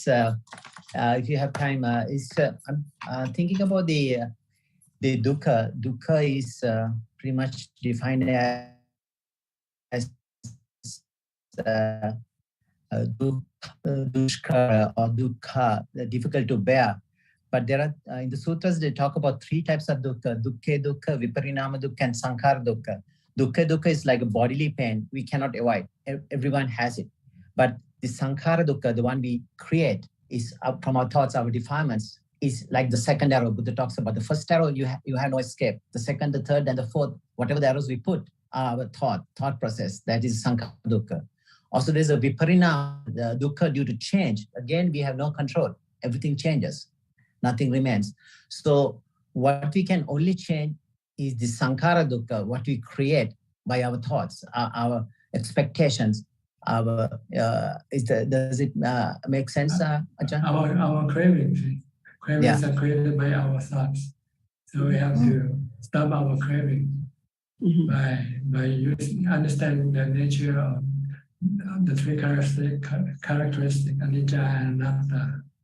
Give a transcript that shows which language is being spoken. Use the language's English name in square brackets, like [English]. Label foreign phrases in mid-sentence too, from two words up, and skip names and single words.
[English] If you have time, I'm thinking about the dukkha. Dukkha is pretty much defined as dushkara or dukkha, difficult to bear. But there are, in the sutras, they talk about 3 types of dukkha: [Pali] dukkha dukkha, viparinama dukkha, [English] and [Pali] sankhara dukkha. Dukkha dukkha [English] is like a bodily pain we cannot avoid. Everyone has it. But the [Pali] sankhara dukkha, [English] the one we create, is up from our thoughts, our defilements, is like the second arrow. Buddha talks about the first arrow, you have no escape. The second, the third, and the fourth, whatever the arrows we put, are our thought process. That is [Pali] sankhara dukkha. [English] Also, there's a viparinama, the dukkha due to change. Again, we have no control. Everything changes. Nothing remains. So what we can only change is the [Pali] sankhara dukkha, [English] what we create by our thoughts, our expectations. Does it make sense, Ajahn? Our cravings. Cravings are created by our thoughts. So we have to stop our craving by understanding the nature of the 3 characteristics, anicca and anatta.